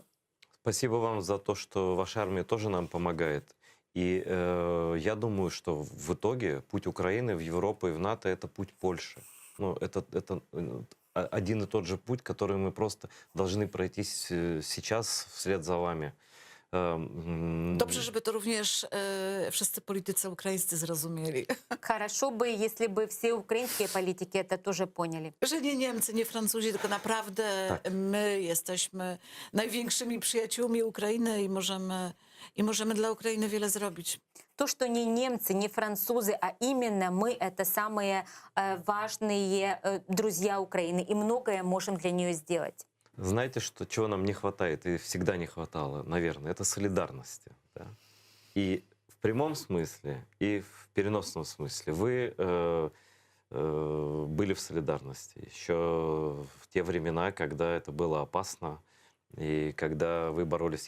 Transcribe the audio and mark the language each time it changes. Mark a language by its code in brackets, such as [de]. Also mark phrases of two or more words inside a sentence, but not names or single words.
[ru] Спасибо вам за то, что ваша армия тоже нам помогает. И я думаю, что в итоге путь Украины в Европу и в НАТО — это путь Польши. Ну, это один и тот же путь, который мы просто должны пройти сейчас вслед за вами. [pl] Dobrze, żeby to również wszyscy politycy ukraińscy zrozumieli. [ru] Хорошо бы, если бы все украинские политики это тоже поняли. [pl] Że nie Niemcy, nie Francuzi, tylko naprawdę my jesteśmy największymi przyjaciółmi Ukrainy i możemy dla Ukrainy wiele zrobić. [ru] То, что не немцы, не французы, а именно мы — это самые важные друзья Украины, и многое можем для нее сделать. Знаете, чего нам не хватает и всегда не хватало, наверное, это солидарности. Да? И в прямом смысле, и в переносном смысле вы были в солидарности еще в те времена, когда это было опасно, и когда вы боролись.